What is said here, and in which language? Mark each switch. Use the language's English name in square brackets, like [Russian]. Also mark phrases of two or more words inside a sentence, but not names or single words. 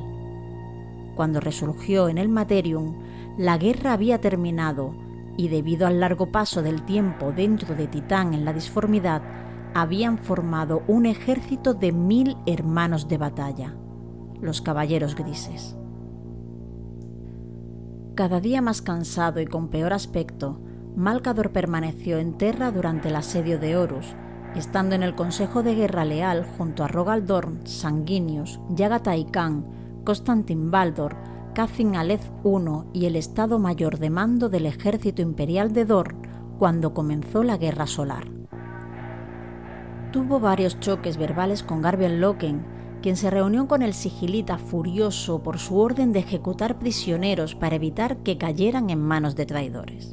[Spanish] Cuando resurgió en el Materium, la guerra había terminado y debido al largo paso del tiempo dentro de Titán en la disformidad, habían formado un ejército de 1000 hermanos de batalla, los Caballeros Grises. Cada día más cansado y con peor aspecto, Malcador permaneció en Terra durante el asedio de Horus, estando en el Consejo de Guerra Leal junto a Rogal Dorn, Sanguinius, Yagatai Khan, Constantin Baldor, Kazin Aleth I y el Estado Mayor de Mando del Ejército Imperial de Dorn cuando comenzó la Guerra Solar. Tuvo varios choques verbales con Garbiel Loken, quien se reunió con el sigilita furioso por su orden de ejecutar prisioneros para evitar que cayeran en manos de traidores.